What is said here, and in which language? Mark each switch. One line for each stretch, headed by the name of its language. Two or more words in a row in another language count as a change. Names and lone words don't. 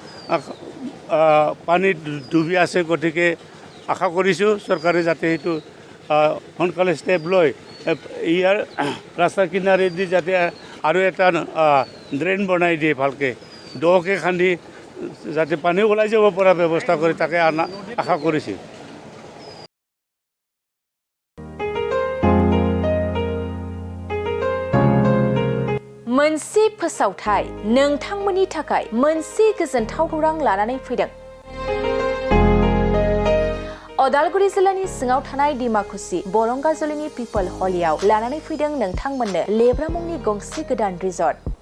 Assamese: পানীত ডুবি আছে গতিকে আশা কৰিছোঁ চৰকাৰে যাতে সেইটো সোনকালে ষ্টেপ লৈ ইয়াৰ ৰাস্তা কিনাৰেদি যাতে আৰু এটা ড্ৰেইন বনাই দিয়ে ভালকৈ দকৈ খান্দি যাতে পানী ওলাই যাব পৰা ব্যৱস্থা কৰে তাকে আশা কৰিছোঁ
Bodo: मोनसे फोसावथाय नोंथांमोननि थाखाय मोनसे गोजोनथाव खौरां लानानै फैदों अदालगुरि जिल्लानि सिङाव थानाय डिमाकुसि बरंगाजुलिनि पिपल हलियाव लानानै फैदों नोंथांमोननो लेब्रा मुंनि गंसे गोदान रिजर्ट